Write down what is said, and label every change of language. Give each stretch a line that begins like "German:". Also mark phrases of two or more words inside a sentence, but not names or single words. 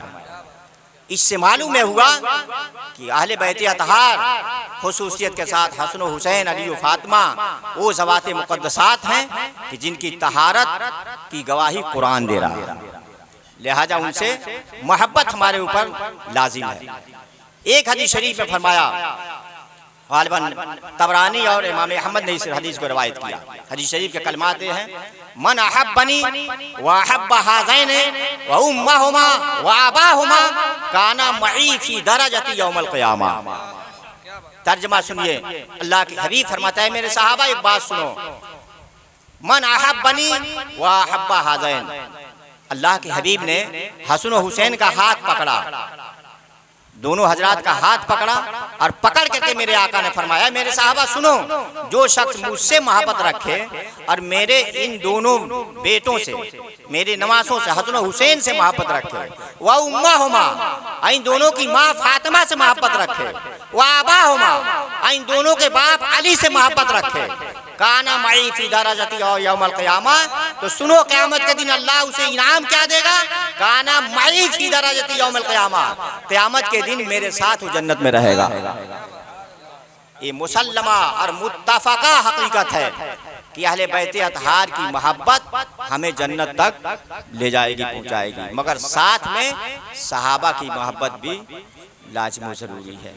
Hindi: इससे मालूम हुआ कि अहले बैत अतहार खुसूसियत के साथ हसन हुसैन, अली व फातिमा वो ज़वात मुक़द्दसात हैं कि जिनकी तहारत की गवाही कुरान दे रहा है, लिहाजा उनसे मोहब्बत हमारे ऊपर लाजिम है। एक हदीस शरीफ में फरमाया, गालिबन तबरानी और इमाम अहमद ने इस हदीस को रवायत किया। हदीस शरीफ के कलमात हैं,
Arabic: من أحبني و أحب هذين و أمهما و أباهما كان معي في درجتي يوم القيامة.
Hindi: तर्जुमा सुनिए, अल्लाह के हबीब फरमाता है, मेरे साहबा एक बात सुनो,
Arabic: من أحبني و أحب هذين,
Hindi: अल्लाह के हबीब ने हसन हुसैन का हाथ पकड़ा, दोनों हजरात का हाथ पकड़ा और पकड़ करके मेरे आका ने फरमाया, मेरे साहबा सुनो, जो शख्स मुझसे मोहब्बत रखे और मेरे इन दोनों बेटों से, मेरे नवासों से, हसन हुसैन से मोहब्बत रखे, वह
Arabic: أم هما,
Hindi: इन दोनों की माँ फातिमा से मोहब्बत रखे, वह
Arabic: أبا هما,
Hindi: इन दोनों के बाप अली से मोहब्बत रखे,
Arabic: كان معي في درجتي
Hindi: और
Arabic: يوم القيامة,
Hindi: तो सुनो क़यामत के दिन अल्लाह उसे इनाम क्या देगा,
Arabic: كان معي في درجتي يوم القيامة,
Hindi: क़यामत के दिन मेरे साथ वो जन्नत में रहेगा। ये मुसल्लमा और मुत्तफ़क़ा हकीकत है कि अहले बैत अतहार की मोहब्बत हमें जन्नत तक ले जाएगी, पहुंचाएगी, मगर साथ में सहाबा की मोहब्बत भी लाज़िम ज़रूरी है।